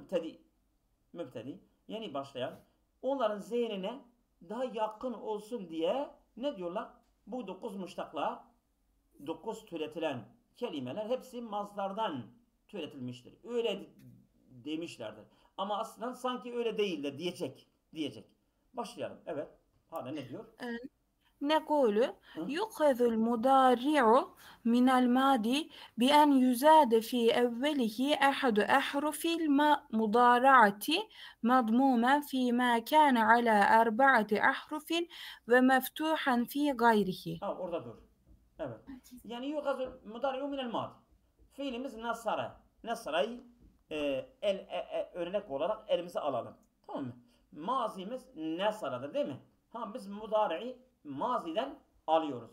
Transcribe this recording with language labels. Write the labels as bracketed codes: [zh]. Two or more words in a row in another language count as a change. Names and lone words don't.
[tr] Mübtedi, yeni başlayan, onların zihnine daha yakın olsun diye ne diyorlar? Bu 9 müştaklar, 9 türetilen kelimeler hepsi mazdardan türetilmiştir. Öyle demişlerdir. Ama aslında sanki öyle değildir diyecek. Başlayalım. Evet. Hala ne diyor? [ar] نقول يؤخذ المضارع من الماضي بأن يزاد في أوله أحد أحرف المضارعة مضموما فيما كان على 4 أحرف ومفتوحا في غيره. [tr] Orada dur. Evet. [ar] Yani يؤخذ المضارع من الماضي. [tr] Fiilimiz nasara. Nasara'yı örnek olarak elimize alalım. Tamam mı? Mazimiz nasara'dır değil mi? Biz mudari'i maziden alıyoruz.